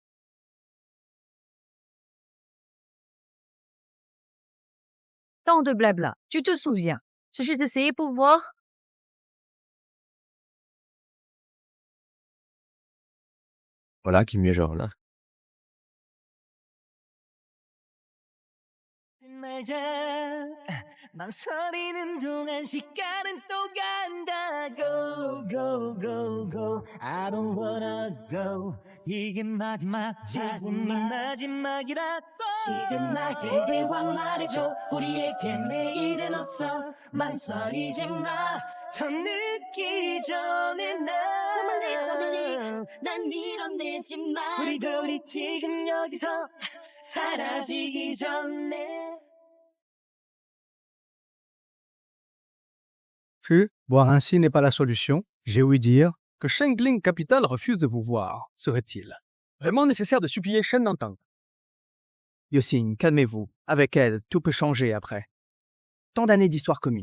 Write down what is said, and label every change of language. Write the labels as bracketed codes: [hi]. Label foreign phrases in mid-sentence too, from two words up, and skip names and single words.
[fr] Tant de blabla. Tu te souviens. J'ai essayé pour voir. Voilà qui mieux genre là. [ko] 망설이는 동안 시간은 또 간다. [en] Go, go, go, go. I don't wanna go. [ko] 이게 마지막, 지금이 마지막이라고. 지금 나에게 와 말해줘. 우리에게 내일은 없어. 망설이지 마. 더 늦기 전에 난 밀어내지 마. 우리 둘이 지금 여기서 사라지기 전에. [fr] Fu, boire ainsi n'est pas la solution. J'ai ouï dire que Shengling Capital refuse de vous voir. Serait-il vraiment nécessaire de supplier Shen Nantang? Yosin, calmez-vous. Avec elle, tout peut changer après. Tant d'années d'histoire commune.